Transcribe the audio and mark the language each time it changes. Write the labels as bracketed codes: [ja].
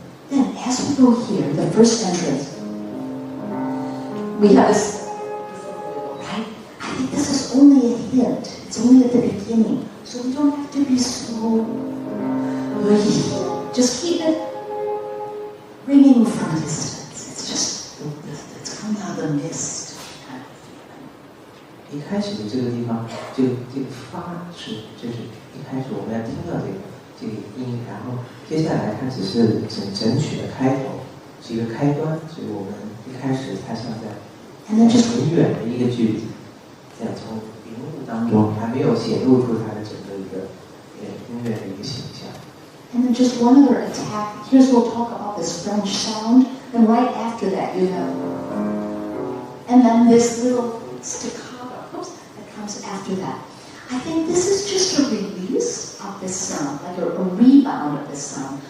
[en] Then, as we go here, the first entrance, we have this, right? I think this is only a hint. It's only at the beginning. So we don't have to be so. Just keep it ringing from a distance. It's just, it's coming out of the mist kind of feeling. [zh] 一开始的这个地方，这个发是就是一开始我们要听到这个音，然后接下来它只是整曲的开头，是一个开端，所以我们一开始它像在很远的一个距离，在从云雾当中还没有显露出它的整个一个音乐的一个形象。 [en] And then just one other attack. Here's we'll talk about this French sound, and right after that you have, and then this little staccato, that comes after that. I think this is just a release of this sound, like a rebound of this sound.